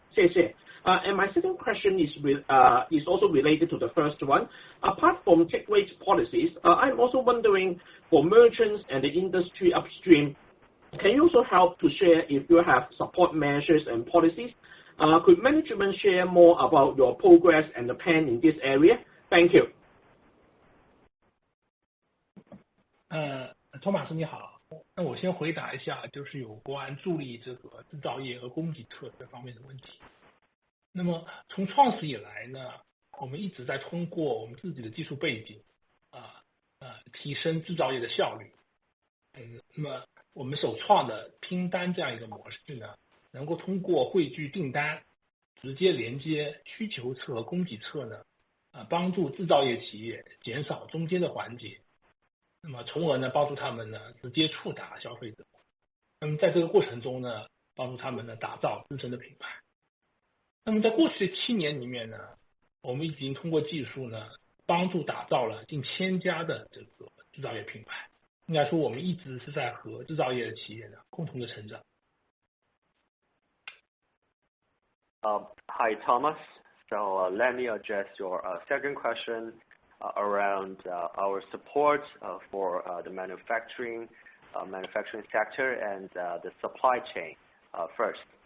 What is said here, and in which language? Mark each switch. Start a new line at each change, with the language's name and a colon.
Chinese: 谢谢。
English: And my second question is also related to the first one. Apart from take rate policies, I'm also wondering for merchants and the industry upstream, can you also help to share if you have support measures and policies? Could management share more about your progress and the plan in this area? Thank you.
Chinese: 托马斯你好，那我先回答一下，就是有关助力这个制造业和供给侧这方面的问题。那么从创始以来呢，我们一直在通过我们自己的技术背景提升制造业的效率。那么我们首创的拼单这样一个模式呢，能够通过汇聚订单，直接连接需求侧和供给侧呢，帮助制造业企业减少中间的环节，那么从而呢帮助他们呢直接触达消费者。那么在这个过程中呢，帮助他们呢打造自身的品牌。那么在过去的7年里面呢，我们已经通过技术呢帮助打造了近1000家的这个制造业品牌。应该说我们一直是在和制造业的企业呢共同的成长。
English: Hi, Thomas. So let me address your second question around our support for the manufacturing sector and the supply chain first.